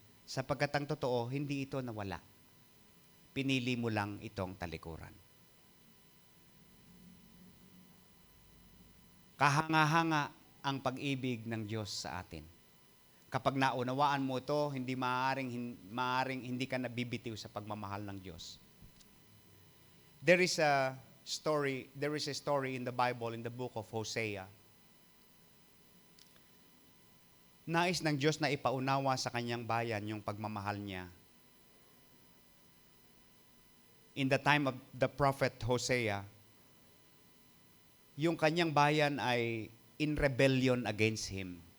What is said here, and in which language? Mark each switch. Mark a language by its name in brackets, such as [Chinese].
[Filipino] Sapagkat ang totoo, hindi ito nawala. Pinili mo lang itong talikuran. Kahanga-hanga ang pag-ibig ng Diyos sa atin. Kapag naunawaan mo ito, hindi maaring hindi ka nabibitiw sa pagmamahal ng Diyos. [English] There is a story in the Bible, in the book of Hosea. [Filipino] Nais ng Diyos na ipaunawa sa kanyang bayan yung pagmamahal niya. [English] In the time of the prophet Hosea, [Filipino] yung kanyang bayan ay [English] in rebellion against him.